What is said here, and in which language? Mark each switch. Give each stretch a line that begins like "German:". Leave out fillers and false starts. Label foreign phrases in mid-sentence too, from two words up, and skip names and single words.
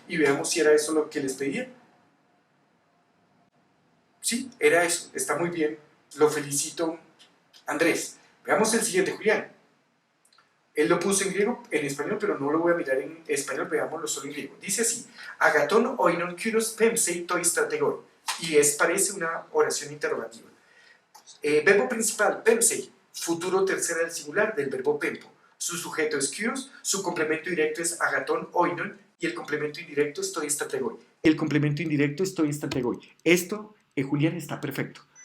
Spanish: Y veamos si era eso lo que les pedía. Sí, era eso. Está muy bien. Lo felicito, Andrés. Veamos el siguiente, Julián. Él lo puso en griego, en español, pero no lo voy a mirar en español. Veámoslo solo en griego. Dice así:
Greek: ἀγαθὸν οἶνον Κῦρος πέμψει τῷ στρατηγῷ.
Spanish: Y parece una oración interrogativa. Verbo principal, pemsei. Futuro tercera del singular del verbo pempo. Su sujeto es kyros, su complemento directo es
Greek: ἀγαθὸν οἶνον,
Spanish: y el complemento indirecto es
Greek: τῷ στρατηγῷ.
Spanish: El complemento indirecto es
Greek: τῷ στρατηγῷ.
Spanish: Esto, Julián, está perfecto.